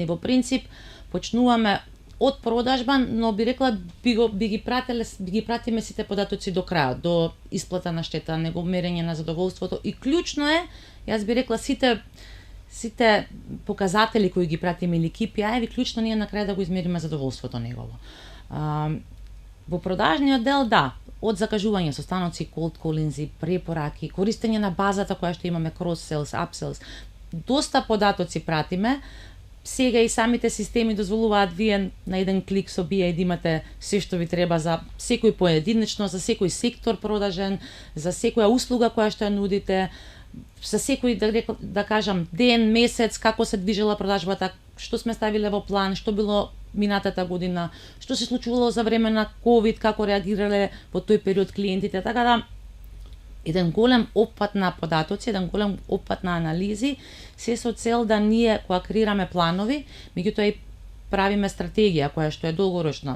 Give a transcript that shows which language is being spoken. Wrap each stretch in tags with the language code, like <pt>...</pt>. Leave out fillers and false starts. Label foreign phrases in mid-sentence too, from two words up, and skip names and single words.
<mk>Во принцип, почнуваме од продажба, но би рекла би ги пратиме сите податоци до крајот, до исплата на штета, него мерење на задоволството и клучно е, јас би рекла сите показатели кои ги пратиме или KPI, клучно ние на крај да го измериме задоволството негово. Во продажниот дел, да, од закажување со станоци,</mk> <en>cold calling,</en> <mk>препораки, користење на базата која што имаме,</mk> <en>cross sales, upsells,</en> <mk>доста податоци пратиме. Сега и самите системи дозволуваат вие на еден клик со BI да имате се што ви треба за секој поединечно, за секој сектор продажен, за секоја услуга која што ја нудите, за секој да кажам ден, месец, како се движела продажбата, што сме ставиле во план, што било минатата година, што се случувало за време на ковид, како реагирале во тој период клиентите, така да еден голем опфат на податоци, еден голем опфат на анализи, се со цел да ние кога креираме планови, меѓутоа и правиме стратегија која што е долгорочна.</mk>